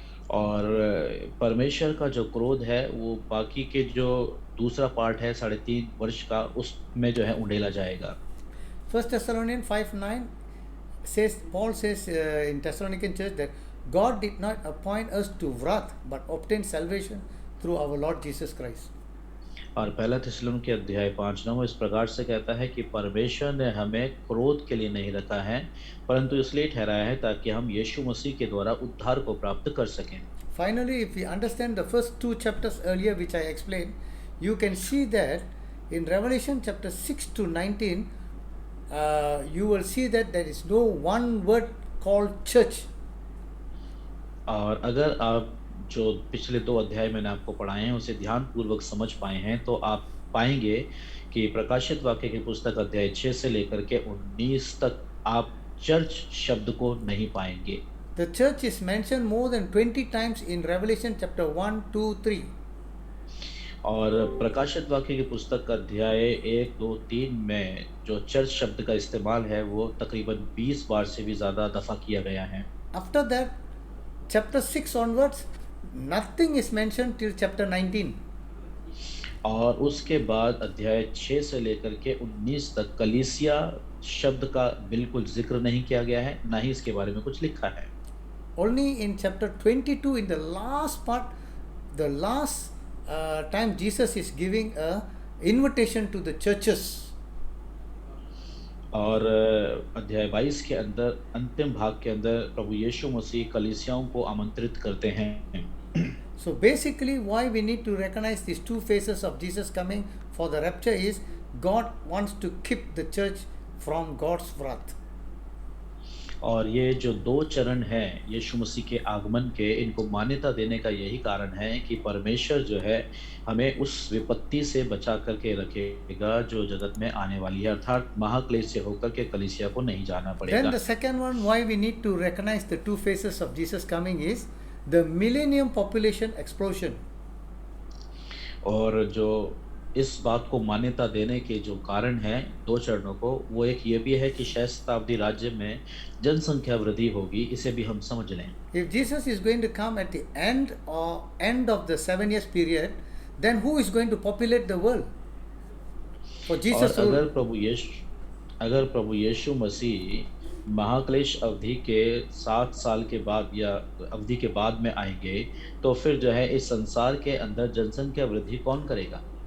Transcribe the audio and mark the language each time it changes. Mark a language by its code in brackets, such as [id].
[hi] और परमेश्वर का जो क्रोध है वो बाकी के जो दूसरा पार्ट है 3.5 वर्ष का, उसमें जो है उंडेला जाएगा। [en] 1 Thessalonians 5:9 says, Paul says in Thessalonican church that God did not appoint us to wrath but obtained salvation through our Lord Jesus Christ. [hi] और पहला थिस्सलुनीके अध्याय 5:9 इस प्रकार से कहता है कि परमेश्वर ने हमें क्रोध के लिए नहीं रखा है, परंतु इसलिए ठहराया है ताकि हम यीशु मसीह के द्वारा उद्धार को प्राप्त कर सकें। [en] Finally, if we understand the first 2 chapters earlier which I explained, you can see that in Revelation chapter 6 to 19, you will see that there is no one word called church. [hi] और अगर आप जो पिछले 2 अध्याय मैंने आपको पढ़ाए हैं उसे ध्यानपूर्वक समझ पाए हैं, तो आप पाएंगे कि प्रकाशित वाक्य की पुस्तक अध्याय 6 से लेकर के 19 तक आप चर्च शब्द को नहीं पाएंगे। [en] The church is mentioned more than 20 times in Revelation chapter 1, 2, 3. [hi] और प्रकाशित वाक्य की पुस्तक का अध्याय 1, 2, 3 में जो चर्च शब्द का इस्तेमाल है वो तकरीबन 20 बार से भी ज़्यादा दफ़ा किया गया है। [en] After that, chapter 6 onwards, nothing is mentioned till chapter 19. [hi] और उसके बाद अध्याय 6 से लेकर के 19 तक कलीसिया शब्द का बिल्कुल जिक्र नहीं किया गया है, ना ही इसके बारे में कुछ लिखा है। [en] Only in chapter 22, in the last part, the last time Jesus is giving a invitation to the churches. [hi] और अध्याय 22 के अंदर अंतिम भाग के अंदर प्रभु यीशु मसीह कलीसियाओं को आमंत्रित करते हैं। [en] So basically why we need to recognize these two phases of Jesus coming for the rapture is God wants to keep the church from God's wrath. [hi] और ये जो 2 चरण हैं यीशु मसीह के आगमन के, इनको मान्यता देने का यही कारण है कि परमेश्वर जो है हमें उस विपत्ति से बचा करके रखेगा जो जगत में आने वाली है, अर्थात महाक्लेश से होकर के कलीसिया को नहीं जाना [en] Then [hi] पड़ेगा। [en] the second one why we need to recognize the two phases of Jesus coming is the millennium population explosion. [hi] और जो इस बात को मान्यता देने के जो कारण हैं 2 चरणों को, वो एक ये भी है कि शायद शताब्दी राज्य में जनसंख्या वृद्धि होगी, इसे भी हम समझ लें। [en] If Jesus is going to come at the end of the 7 years period, then who is going to populate the world? For Jesus [hi] और [en] rule. [hi] अगर प्रभु यीशु मसीह महाक्लेश अवधि के 7 साल के बाद या अवधि के बाद में आएंगे, तो फिर जो है इस संसार के अंदर जनसंख्या वृद्धि कौन करेगा?